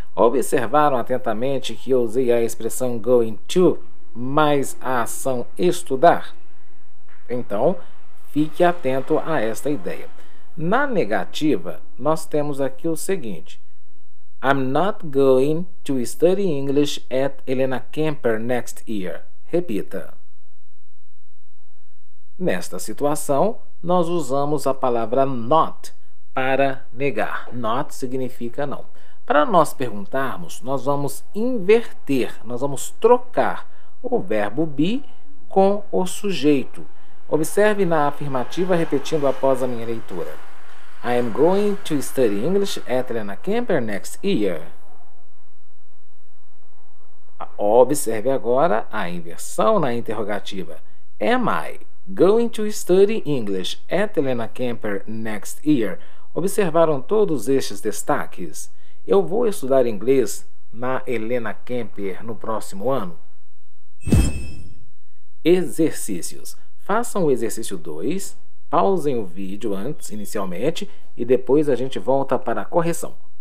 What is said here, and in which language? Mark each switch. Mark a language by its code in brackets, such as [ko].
[pt] Observaram atentamente que eu usei a expressão going to mais a ação estudar? Então, fique atento a esta ideia. Na negativa, nós temos aqui o seguinte. [en] I'm not going to study English at Helena Kemper next year. [pt] Repita. Nesta situação, nós usamos a palavra not para negar. Not significa não. Para nós perguntarmos, nós vamos inverter, nós vamos trocar o verbo be com o sujeito. Observe na afirmativa repetindo após a minha leitura. [en] I am going to study English at Helena Kemper next year. [pt] Observe agora a inversão na interrogativa. [en] Am I going to study English at Helena Kemper next year? [pt] Observaram todos estes destaques? Eu vou estudar inglês na Helena Kemper no próximo ano? Exercícios. Façam o exercício 2, pausem o vídeo inicialmente, e depois a gente volta para a correção.